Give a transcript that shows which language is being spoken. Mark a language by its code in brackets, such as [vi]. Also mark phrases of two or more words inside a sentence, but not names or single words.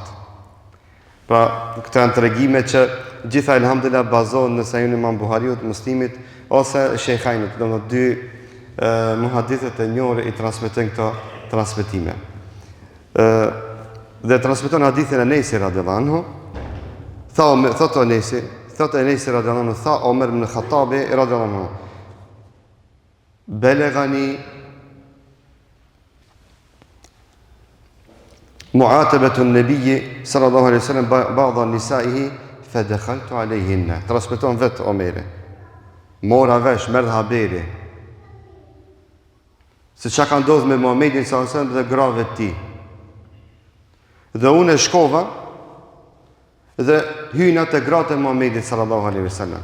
[sq] Pra, këto janë tregime që gjitha elhamdulillah bazohen në Sahihun Imam Buhariut, Muslimit, ose Shejkhajnit, do në dy muhadithet e njore i transmetojnë këto transmetime. Dhe transmeton hadithin e Enesi [ar] رضي الله عنه, [sq] thot Enesi [ar] رضي الله عنه, [sq] tha Omer ibn Khattabi [ar] رضي الله عنه بلغني معاتبة النبي صلى الله عليه وسلم بعض نسائه فدخلت عليهن. [sq] Transmeton vet Omeri. Mora vesh, merr haberi se çka ka ndodhur me Muhamedit [ar] صلى الله عليه وسلم [sq] dhe grave të tij. Dhe unë shkova dhe hyna te gratë e Muhamedit [ar] صلى الله عليه وسلم.